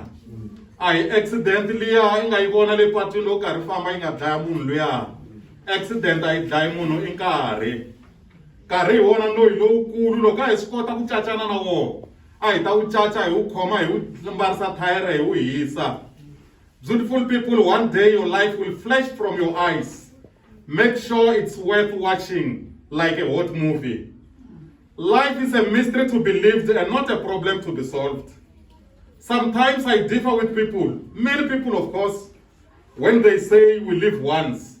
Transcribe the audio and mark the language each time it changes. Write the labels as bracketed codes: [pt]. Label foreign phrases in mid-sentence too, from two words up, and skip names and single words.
[ts] A hi accident liya i nga yi vona le patwini loko karhi famba yi nga dlaya munhu luya. Accident a yi dlayi munhu i nkarhi hi wona loyi lowukulu loko a hi swi kota ku cacana na wona a hi ta wu caca hi wu khoma hi wu mbarisa thayere hi wu hisa. [en] Beautiful people, one day your life will flash from your eyes. Make sure it's worth watching like a hot movie. Life is a mystery to be lived and not a problem to be solved. Sometimes I differ with people, many people of course, when they say we live once.